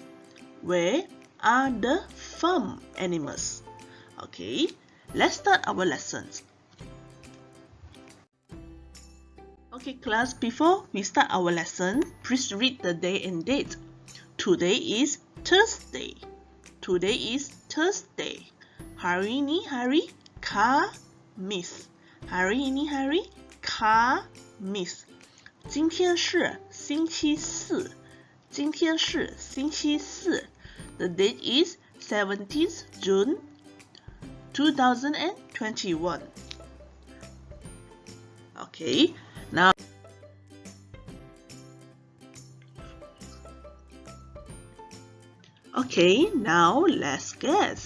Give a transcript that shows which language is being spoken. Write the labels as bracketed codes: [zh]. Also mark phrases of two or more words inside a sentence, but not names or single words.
[en] Where are the farm animals? Okay, let's start our lessons. Okay, class, before we start our lesson, please read the day and date. Today is Thursday. Today is Thursday. [id] Hari ini hari Kamis. Hari ini hari Kamis. [zh] 今天是星期四。今天是星期四。 [en] The date is 17th June 2021. Okay, now let's guess.